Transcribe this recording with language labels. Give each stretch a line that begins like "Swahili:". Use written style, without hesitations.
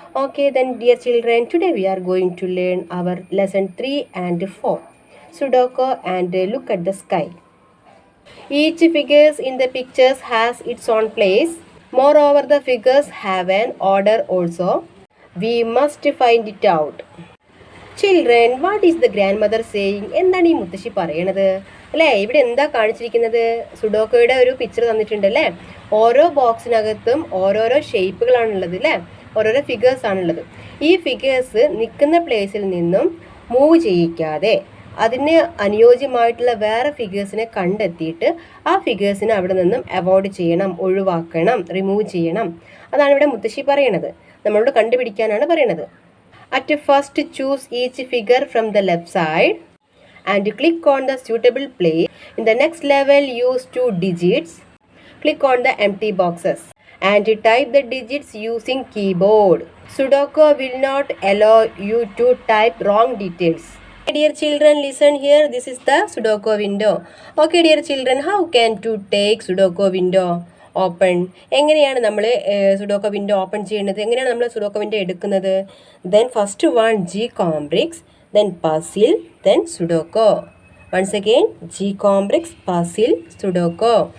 English: Okay then dear children, today we are going to learn our lesson 3 and 4. Sudoku and look at the sky. Each figures in the pictures has its own place. Moreover, the figures have an order also. We must find it out. Children what is the grandmother saying?
Malayalam: എന്താണ് ഈ മുത്തശ്ശി പറയണത് അല്ലേ? ഇവിടെ എന്താ കാണിച്ചിരിക്കുന്നത്? സുഡോക്കോയുടെ ഒരു picture തന്നിട്ടുണ്ട് അല്ലേ? ഓരോ ബോക്സിനകത്തും ഓരോരോ ഷേപ്പുകളാണുള്ളത് അല്ലേ? ഓരോരോ ഫിഗേഴ്സ് ആണുള്ളത്. ഈ ഫിഗേഴ്സ് നിൽക്കുന്ന പ്ലേസിൽ നിന്നും മൂവ് ചെയ്യിക്കാതെ അതിന് അനുയോജ്യമായിട്ടുള്ള വേറെ ഫിഗേഴ്സിനെ കണ്ടെത്തിയിട്ട് ആ ഫിഗേഴ്സിനെ അവിടെ നിന്നും അവോയ്ഡ് ചെയ്യണം, ഒഴിവാക്കണം, റിമൂവ് ചെയ്യണം. അതാണ് ഇവിടെ മുത്തശ്ശി പറയണത്. നമ്മളോട് കണ്ടുപിടിക്കാനാണ് പറയണത്.
English: At first choose each figure from the left side and click on the suitable place. In the next level use 2 digits. Click on the empty boxes and type the digits using keyboard. Sudoku will not allow you to type wrong details. Dear children, listen here. This is the Sudoku window. Okay dear children, how can to take Sudoku window open?
Malayalam: എങ്ങനെയാണ് നമ്മൾ Sudoku window open ചെയ്യുന്നത്? എങ്ങനെയാണ് നമ്മൾ Sudoku window എടുക്കുന്നത്?
English: Then first one GCompris, then puzzle, then sudoku. Once again GCompris, puzzle, sudoku.